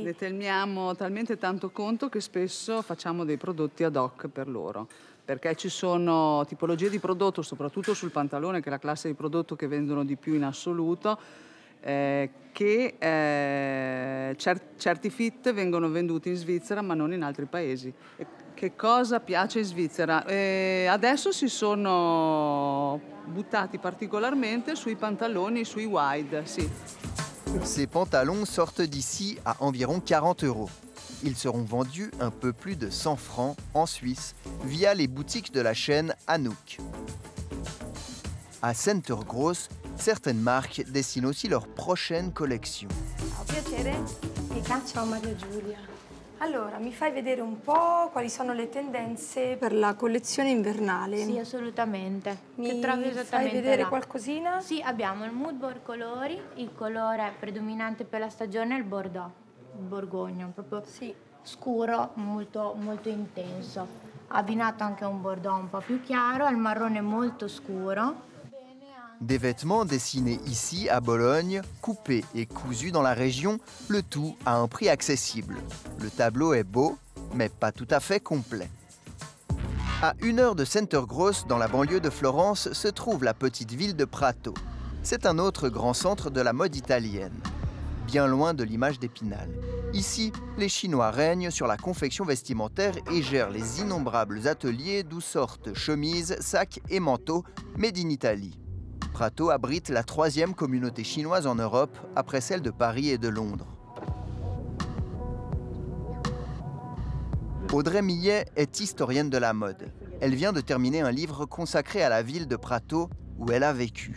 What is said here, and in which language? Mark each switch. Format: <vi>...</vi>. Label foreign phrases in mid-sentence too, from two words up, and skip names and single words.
<it>Ne teniamo talmente tanto conto che spesso facciamo dei prodotti ad hoc per loro, perché ci sono tipologie di prodotto, soprattutto sul pantalone, che è la classe di prodotto che vendono di più in assoluto, che certi fit vengono venduti in Svizzera ma non in altri paesi. Che cosa piace in Svizzera? Adesso si sono buttati particolarmente sui pantaloni, sui wide, sì.</it> <fr>Ces pantalons sortent d'ici à environ 40 €. Ils seront vendus un peu plus de 100 francs en Suisse via les boutiques de la chaîne Anouk. À Center Gross, certaines marques dessinent aussi leur prochaine collection.</fr> <it>Ciao, piacere. Ciao Maria Giulia. Allora, mi fai vedere un po' quali sono le tendenze per la collezione invernale? Sì, assolutamente. Mi trovi fai esattamente vedere là. qualcosina? Sì, abbiamo il</it> <en>mood board</en> <it>colori, il colore predominante per la stagione è il bordeaux, il borgogno, proprio scuro, molto, molto intenso. Abbinato anche a un bordeaux un po' più chiaro, al marrone molto scuro.</it> <fr>Des vêtements dessinés ici à Bologne, coupés et cousus dans la région, le tout à un prix accessible. Le tableau est beau, mais pas tout à fait complet. À 1 heure de Center Gross, dans la banlieue de Florence, se trouve la petite ville de Prato. C'est un autre grand centre de la mode italienne, bien loin de l'image d'Épinal. Ici, les Chinois règnent sur la confection vestimentaire et gèrent les innombrables ateliers d'où sortent chemises, sacs et manteaux</fr> <en>made in Italy.</en> <fr>Prato abrite la 3e communauté chinoise en Europe, après celle de Paris et de Londres. Audrey Millet est historienne de la mode. Elle vient de terminer un livre consacré à la ville de Prato, où elle a vécu.</fr>